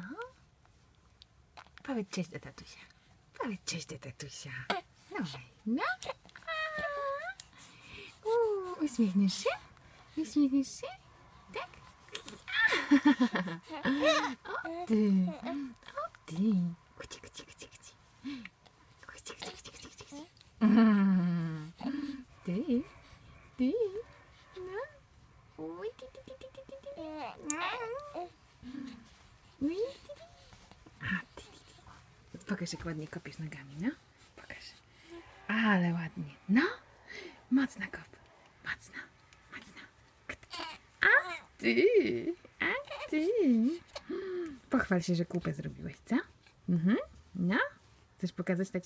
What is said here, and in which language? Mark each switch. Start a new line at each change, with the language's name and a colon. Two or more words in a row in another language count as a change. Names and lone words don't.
Polish: Powiedz cześć do tatusia. Powiedz cześć do tatusia. No. Uśmiechniesz się? Uśmiechniesz się? Tak? O ty! O ty! Kuci, kuci, kuci, kuci. Kuci, kuci, kuci, kuci, kuci. Ty? Ty? No? Uj, ty, ty, ty, ty, ty, ty, ty. Uj, ty, ty. A, ty, ty, ty. Pokaż, jak ładnie kopiesz nogami, no? Pokaż. Ale ładnie. No? Mocno kop. Mocno. Mocno. A ty. A ty. Pochwal się, że kupę zrobiłeś, co? No? Chcesz pokazać tacie?